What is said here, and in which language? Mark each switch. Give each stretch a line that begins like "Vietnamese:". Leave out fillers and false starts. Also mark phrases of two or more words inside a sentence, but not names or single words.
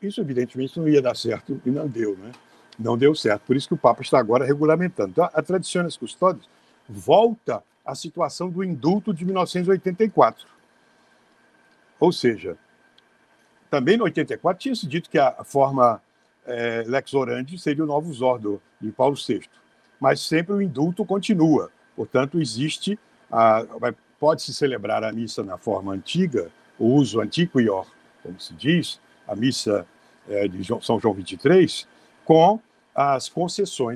Portuguese: Isso, evidentemente, não ia dar certo e não deu, né? Não deu certo. Por isso que o Papa está agora regulamentando. Então, a Traditionis Custodes volta à situação do indulto de 1984. Ou seja, também no 84 tinha se dito que a forma
Latin: lex orandi
Portuguese: seria o
Latin: novus ordo
Portuguese: de Paulo VI, mas sempre o indulto continua. Portanto, existe, pode-se celebrar a missa na forma antiga, o uso antiquior, como se diz, a missa de São João 23, com as concessões.